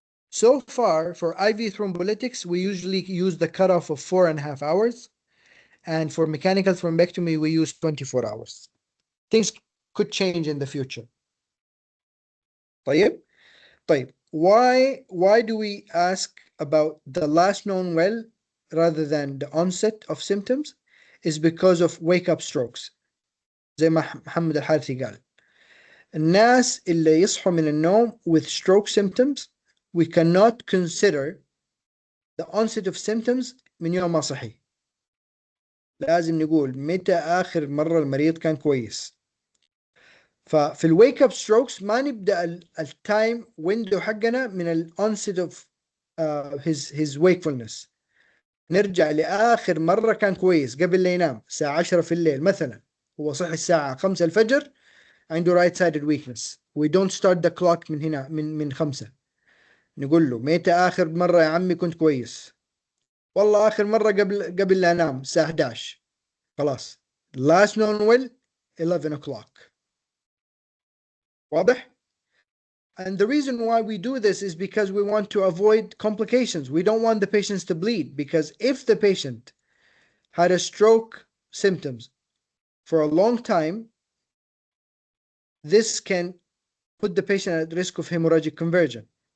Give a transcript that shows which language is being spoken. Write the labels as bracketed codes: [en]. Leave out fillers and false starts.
[en] So far for IV thrombolytics we usually use the cutoff of 4.5 hours, and for mechanical thrombectomy we use 24 hours. Things could change in the future. طيب. Why do we ask about the last known well rather than the onset of symptoms is because of wake up strokes. [ar] زي ما محمد الحارثي قال الناس اللي يصحوا من النوم [en] with stroke symptoms we cannot consider the onset of symptoms [ar] من يوم ما صحي. لازم نقول متى آخر مرة المريض كان كويس. [en] ففي الويك up strokes [ar] ما نبدأ [en] التايم ويندو [ar] حقنا من [en] الانست of his wakefulness. [ar] نرجع لآخر مرة كان كويس قبل لا ينام الساعة 10 في الليل مثلا، هو صحي الساعة 5 الفجر عنده [en] right sided weakness. We don't start the clock [ar] من هنا من 5. نقول له متى آخر مرة يا عمي كنت كويس؟ والله آخر مرة قبل لا أنام الساعة 11. [en] خلاص last known will 11 o'clock. واضح؟ And the reason why we do this is because we want to avoid complications. We don't want the patients to bleed, because if the patient had a stroke symptoms for a long time, this can put the patient at risk of hemorrhagic conversion.